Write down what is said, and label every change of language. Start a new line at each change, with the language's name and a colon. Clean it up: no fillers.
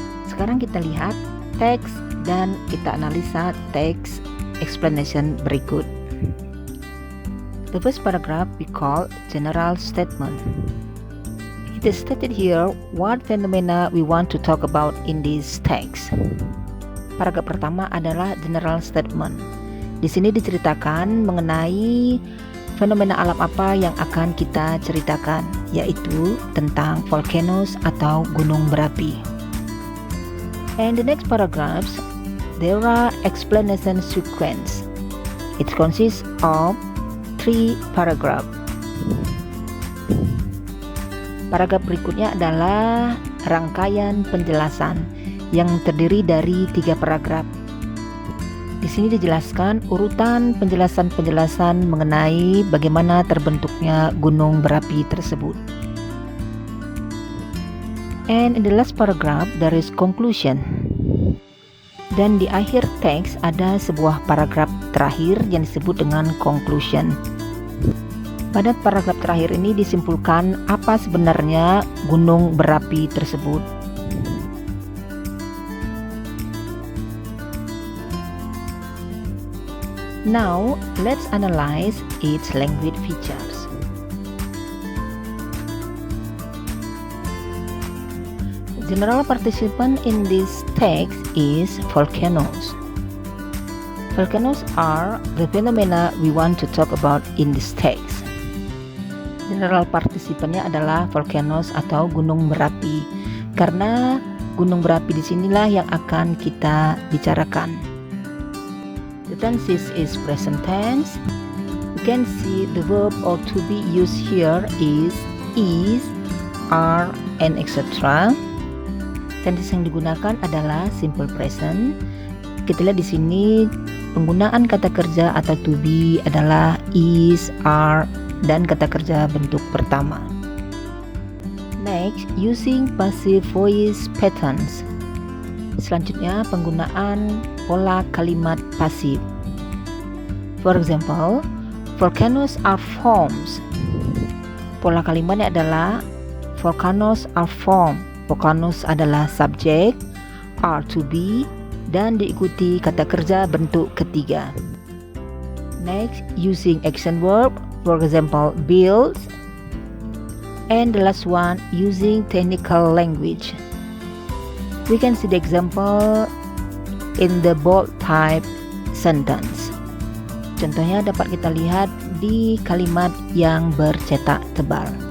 Indonesian: Sekarang kita lihat teks dan kita analisa teks explanation berikut.
English: The first paragraph we call general statement. It is stated here what phenomena we want to talk about in this text.
Indonesian: Paragraf pertama adalah general statement. Di sini diceritakan mengenai fenomena alam apa yang akan kita ceritakan, yaitu tentang volcanoes atau gunung berapi.
English: And the next paragraphs, there are explanation sequence. It consists of 3 paragraphs.
Indonesian: Paragraf berikutnya adalah rangkaian penjelasan yang terdiri dari 3 paragraf. Di sini dijelaskan urutan penjelasan-penjelasan mengenai bagaimana terbentuknya gunung berapi tersebut.
English: And in the last paragraph there is conclusion.
Indonesian: Dan di akhir teks ada sebuah paragraf terakhir yang disebut dengan conclusion. Pada paragraf terakhir ini disimpulkan apa sebenarnya gunung berapi tersebut.
English: Now, let's analyze its language features. General participant in this text is volcanoes. Volcanoes are the phenomena we want to talk about in this text.
Indonesian: General partisipannya adalah volcanoes atau gunung berapi, karena gunung berapi disinilah yang akan kita bicarakan.
English: The tenses is present tense. You can see the verb or to be used here is, are, and etc.
Indonesian: Tenses yang digunakan adalah simple present. Kita lihat di sini penggunaan kata kerja atau to be adalah is, are, dan kata kerja bentuk pertama.
English: Next, using passive voice patterns.
Indonesian: Selanjutnya, penggunaan pola kalimat pasif.
English: For example, volcanoes are formed.
Indonesian: Pola kalimatnya adalah
English: volcanoes are formed.
Indonesian: Volcanoes adalah subjek, are to be, dan diikuti kata kerja bentuk ketiga.
English: Next, using action verb. For example, build. And the last one, using technical language. We can see the example in the bold type sentence.
Indonesian: Contohnya dapat kita lihat di kalimat yang bercetak tebal.